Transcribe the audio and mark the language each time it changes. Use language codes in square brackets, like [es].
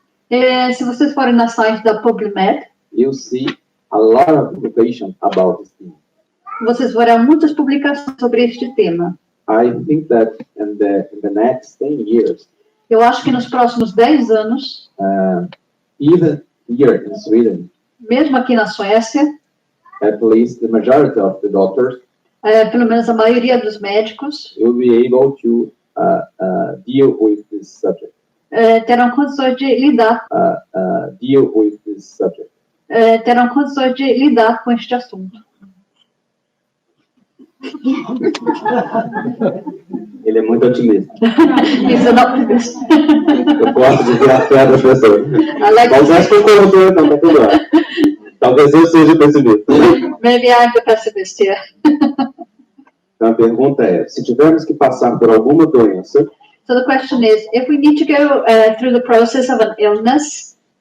[pt] Se vocês forem na site da PubMed, [en] you see a lot of publications about this theme. [pt] vocês verão muitas publicações sobre este tema. [en] I think that in the next 10 years, [pt] Eu acho que nos próximos 10 anos, [en] even here in Sweden, [pt] mesmo aqui na Suécia, [en] at least the majority of the doctors [pt] pelo menos a maioria dos médicos [en] will be able to deal with this subject. [pt] Terão condições de lidar, [en] Deal with this subject. [pt] Terão condições de lidar com este assunto. Ele é muito otimista. Isso não. Eu gosto de ver a fé das pessoas. Mas acho que eu concordou, então, tá tudo bem. Talvez eu seja pessimista. [en] Maybe I'm the pessimist here. [pt] Então a pergunta é, se tivermos que passar por alguma doença, [en] So the question is, if we need to go through the process of an illness,